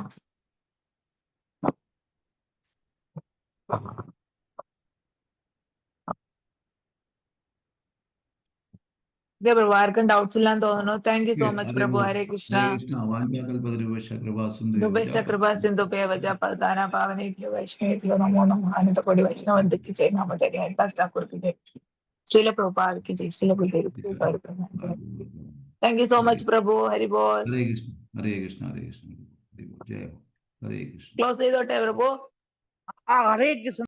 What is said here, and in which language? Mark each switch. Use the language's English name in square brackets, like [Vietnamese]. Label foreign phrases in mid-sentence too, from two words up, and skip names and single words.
[Malayalam] പ്രഭു ആർക്കും ഡൗട്ട്സ് ഇല്ലാന്ന് തോന്നുന്നു. [English] Thank you so much പ്രഭു. ഹരേ കൃഷ്ണ. [Sanskrit] ഹരേ കൃഷ്ണ. വാഞ്ചാകൽപതരുഭ്യശ്ച കൃപാസിന്ധുഭ്യോ ദുഭേഷ്ട കൃപ സിന്ധുഭ്യ വച പദാന പാവനേഭ്യോ വൈഷ്ണവേഭ്യോ നമോ നമഃ. [Malayalam] അനന്തകോടി വൈഷ്ണവന്തിക്ക് ജയ. നാമധേയ ഹരിദാസ് ഠാकुर [Hindi] की जय. श्रील प्रभुपाद की जय. श्रील गुरुदेव की जय. [English] Thank you so much പ്രഭു. ഹരി ബോൾ. [Malayalam] ഹരേ കൃഷ്ണ. ഹരേ കൃഷ്ണ. ഹരേ കൃഷ്ണ. ജയ. ഹരേ കൃഷ്ണ. ക്ലോസ് ചെയ്തോട്ടെ പ്രഭു. ഹരേ കൃഷ്ണ.